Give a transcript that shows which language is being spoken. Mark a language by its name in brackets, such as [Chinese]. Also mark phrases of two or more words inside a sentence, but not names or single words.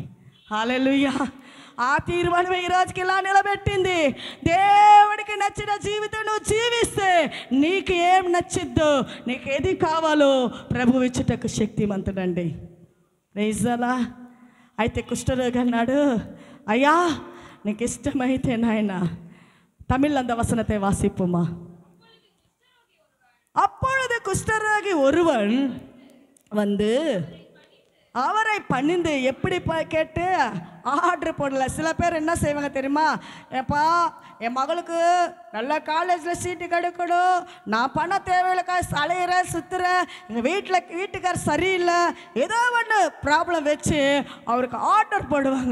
[Telugu] హల్లెలూయా. ఆ తీర్మానమే ఈరోజుకి ఇలా నిలబెట్టింది. దేవుడికి నచ్చిన జీవితం నువ్వు జీవిస్తే నీకు ఏం నచ్చిద్దో, నీకు ఏది కావాలో ప్రభు ఇచ్చుటకు శక్తిమంతుడండి. ప్రైజ్ అలా. అయితే కుష్ఠరోగి అన్నాడు, అయ్యా నీకు ఇష్టమైతే నాయన [Tamil] தமிழ் அந்த வசனத்தை வாசிப்போமா. அப்பொழுது குஷ்டரோகி ஒருவன் வந்து அவரை பணிந்து எப்படி கேட்டு ஆர்டர் போடல. சில பேர் என்ன செய்வாங்க தெரியுமா, ஏப்பா என் மகளுக்கு நல்ல காலேஜில் சீட்டு கிடைக்கணும், நான் பண தேவைகளுக்காக அலையிறேன் சுற்றுறேன், எங்கள் வீட்டுக்கார் சரியில்லை, ஏதோ ஒன்று ப்ராப்ளம் வச்சு அவருக்கு ஆர்டர் போடுவாங்க.